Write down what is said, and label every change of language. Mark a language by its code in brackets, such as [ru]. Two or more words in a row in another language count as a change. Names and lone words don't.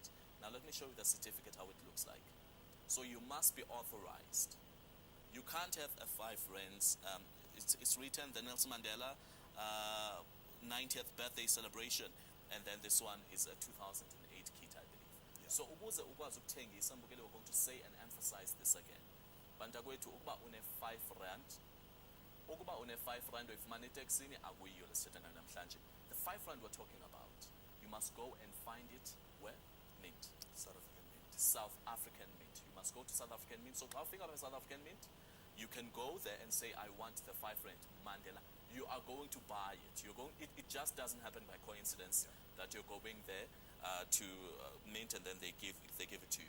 [en] Now let me show you the certificate, how it looks like. So you must be authorized. You can't have a 5 rands. It's written the Nelson Mandela 90th birthday celebration, and then this one is a 2008 kit, I believe. Yeah. [xh] So ukuze ukwazi ukuthengisa Mbogeli, [en] we're going to say and emphasize this again. [xh] Bantakwethu ukuba une 5 rand, ukuba une 5 rand uyifumana eTaxini akuyiyo lesithetha ngayo namhlanje. [en] The 5 rand we're talking about, you must go and find it where? Mint. South African Mint. South African Mint. You must go to South African Mint. So how figure out South African Mint? You can go there and say, I want the 5 rand Mandela. You are going to buy it. It just doesn't happen by coincidence that you're going there to Mint and then they give it to you.